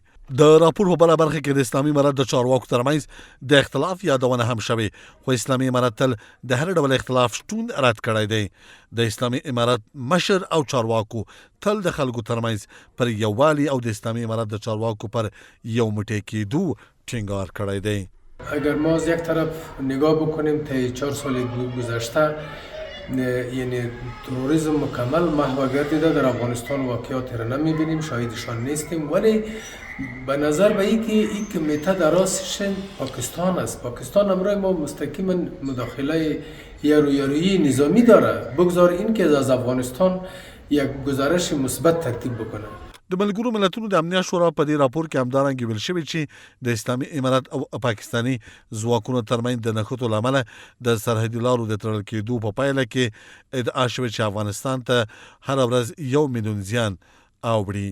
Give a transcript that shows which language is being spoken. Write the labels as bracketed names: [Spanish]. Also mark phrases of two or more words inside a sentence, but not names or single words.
[Pashto] د راپور په بله برخه کې د اسلامي امارت د چارواکو ترمنځ د اختلاف یادونه هم شوې، خو اسلامي امارت تل د هر ډول اختلاف شتون رد کړی دی. د اسلامي امارت مشر او چارواکو تل د خلکو ترمنځ پر یووالي او د اسلامي امارت د چارواکو پر یو موټی کېدو ټینګار کړی دی. [Persian] اگر ما از یک طرف نگاه بکنیم تا 4 سال گذشته یعنی تروریسم مکمل محو گردیده در افغانستان، واقعاتی را نمیبینیم، شاهدشان نیستیم، ولی به نظر به این کمیته در راستش پاکستان است. پاکستان امروز ما مستقیما مداخله یارویی نظامی داره، بگذار این که از افغانستان یک گزارش مثبت ترتیب بکنه. [Pashto] د ملګرو ملتونو د امنیت شورا په دې راپور کې همدارنګه ویل شوی چې د اسلامي امارت او پاکستاني ځواکونو ترمنځ د نښتو له امله د سرحدي لارو د تړل کېدو په پایله کې ادعا شوې چې افغانستان ته هره ورځ 1 میلیون زیان اوړي.